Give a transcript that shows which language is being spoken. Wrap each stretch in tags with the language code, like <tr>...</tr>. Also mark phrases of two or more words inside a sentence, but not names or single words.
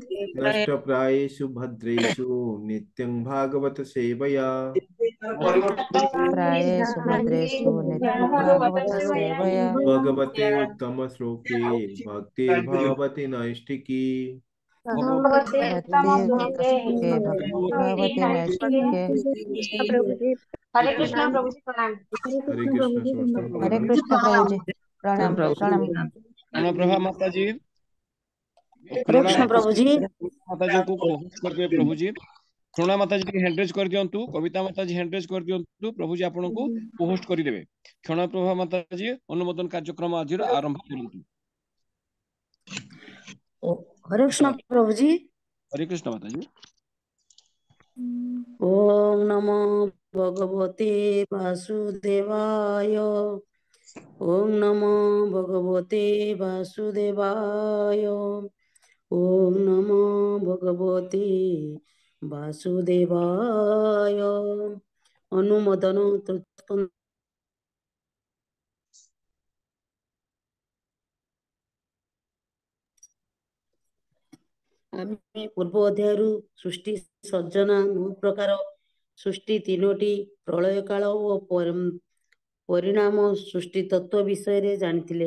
<sa>नष्टप्रायेषु भद्रेषु नित्यं भागवत सेवया नष्टप्रायेषु भद्रेषु नित्यं भागवत सेवया। भगवते उत्तमश्लोके भक्तिर्भवति नैष्टिकी। भगवते भगवते उत्तम श्लोके उत्तमश्लोके भक्तिर्भवति भक्ति नैष्ठिके। नैष्ठिके।</sa> <hi>हरे कृष्ण प्रभु जी प्रणाम। हरे कृष्ण समस्त हरे प्रणाम। कृष्ण प्रभु जी, प्रणाम प्रणाम। क्षण प्रभा माता जी हरे क्षणा कृष्ण प्रभु जी। माता जी को होस्ट करके प्रभु जी क्षणा माता जी</hi> <en>hand raise</en> <or>କର ଦିଅନ୍ତୁ</or> <hi>कविता माता जी</hi> <en>hand raise</en> <or>କର ଦିଅନ୍ତୁ</or> <hi>प्रभु जी आपन को होस्ट</hi> <or>କର ଦେବେ। କ୍ଷଣ ପ୍ରଭା ମାତା ଜୀ ଅନୁମୋଦନ କାର୍ଯ୍ୟକ୍ରମ ଆଜ ଆରମ୍ଭ କରନ୍ତୁ।</or> <hi>हरे कृष्ण प्रभु जी। हरे कृष्ण माता जी।</hi> <sa>ओम नमो भगवते वासुदेवाय। ओम नमो भगवते वासुदेवाय। ओम नमो भगवते वासुदेवाय। अनुमोदन तृतीय।</sa> <or>ଆମେ ପୂର୍ବ ଅଧ୍ୟାୟରୁ ସୃଷ୍ଟି ସର୍ଜନା ବହୁ ପ୍ରକାର ସୃଷ୍ଟି ତିନୋଟି ପ୍ରଳୟ କାଳ ଓ ପରିଣାମ ସୃଷ୍ଟି ତତ୍ତ୍ୱ ବିଷୟରେ ଜାଣିଥିଲେ।</or>